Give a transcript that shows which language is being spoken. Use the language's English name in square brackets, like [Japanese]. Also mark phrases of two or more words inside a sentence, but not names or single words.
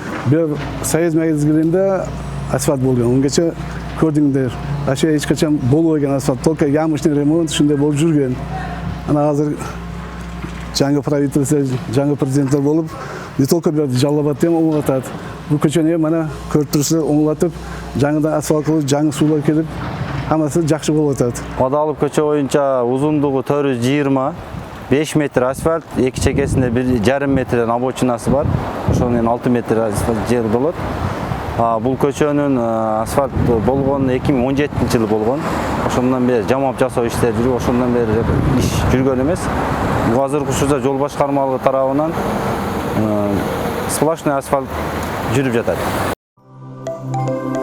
[Uzbek] bir Soyuz mezgilinde asfalt bo'lgan. Ungacha ko'rdinglar. Asha hech qachon bo'lmagan asfalt. [Russian] Только ямочный ремонт [Uzbek] shunday bo'lib yurgan. Ana hozir yangi правительство, yangi prezidentlar bo'lib, [Russian] не только [Uzbek] bir Jalolobodda ham o'nglatadi. Bu ko'chani ham mana ko'rib turibsizlar, o'nglatib, yangidan asfalt qilib, yangi suvlar kelib, hammasi yaxshi bo'lib o'tadi. Odalov ko'cha bo'yicha uzunligi 420, 5 metr asfalt, ikki chekasida 1,5 metrdan obochinasi bor. O'shaning 6 metr asfalt yer bo'ladi. [Kyrgyz] Бұл көчөнүн асфальт болгон 2017-жылы болгон. Ошондон бери жамап жасоо иштери жүрүп, ошондон бери иш жүргөн эмес. Азыркы учурда жол башкармалыгы тарабынан [Russian] сплошной асфальт [Kyrgyz] жүрүп жатат.